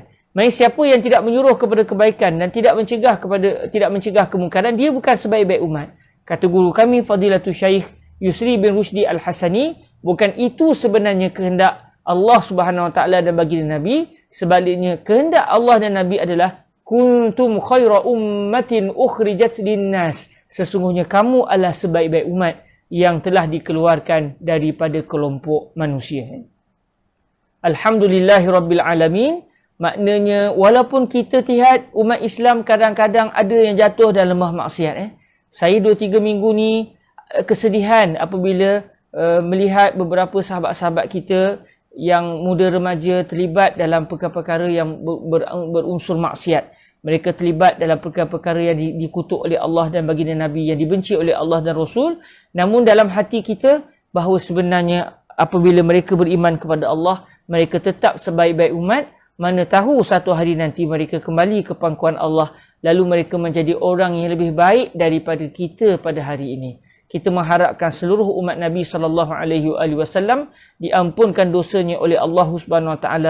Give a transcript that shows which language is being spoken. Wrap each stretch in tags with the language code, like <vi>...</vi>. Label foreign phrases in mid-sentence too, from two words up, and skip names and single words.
<ms>Maksudnya siapa yang tidak menyuruh kepada kebaikan dan tidak mencegah kemungkaran, dia bukan sebaik-baik umat. Kata guru kami Fadilatul Syekh Yusri bin Rushdi Al-Hasani, bukan itu sebenarnya kehendak Allah</ms> <ar>سبحانه وتعالى</ar> <ms>dan baginda Nabi. Sebaliknya kehendak Allah dan Nabi adalah</ms> <ar>كنتم خير أمة أخرجت للناس.</ar> <ms>Sesungguhnya kamu adalah sebaik-baik umat yang telah dikeluarkan daripada kelompok manusia.</ms> <ar>الحمد لله رب العالمين.</ar> <ms>Maknanya walaupun kita lihat umat Islam kadang-kadang ada yang jatuh dalam lembah maksiat. Saya 2-3 minggu ni kesedihan apabila melihat beberapa sahabat-sahabat kita yang muda remaja terlibat dalam perkara-perkara yang berunsur maksiat. Mereka terlibat dalam perkara-perkara yang dikutuk oleh Allah dan baginda Nabi, yang dibenci oleh Allah dan Rasul. Namun dalam hati kita bahawa sebenarnya apabila mereka beriman kepada Allah, mereka tetap sebaik-baik umat. Mana tahu satu hari nanti mereka kembali ke pangkuan Allah, lalu mereka menjadi orang yang lebih baik daripada kita pada hari ini. Kita mengharapkan seluruh umat Nabi SAW diampunkan dosanya oleh Allah</ms> <ar>سبحانه وتعالى.</ar>